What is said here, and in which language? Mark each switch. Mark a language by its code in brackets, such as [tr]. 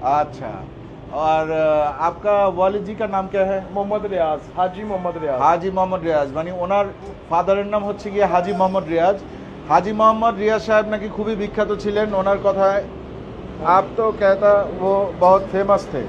[hi] अच्छा, और आपका वालिद जी का नाम क्या है? मोहम्मद रियाज, हाजी मोहम्मद रियाज। [bn] হাজি মোহাম্মদ রিয়াজ। মানে ওনার ফাদারের নাম হচ্ছে গিয়ে হাজি মোহাম্মদ রিয়াজ। হাজি মোহাম্মদ রিয়াজ সাহেব নাকি খুবই বিখ্যাত ছিলেন। ওনার কথায় [hi] आप तो कहता वो बहुत फेमस थे।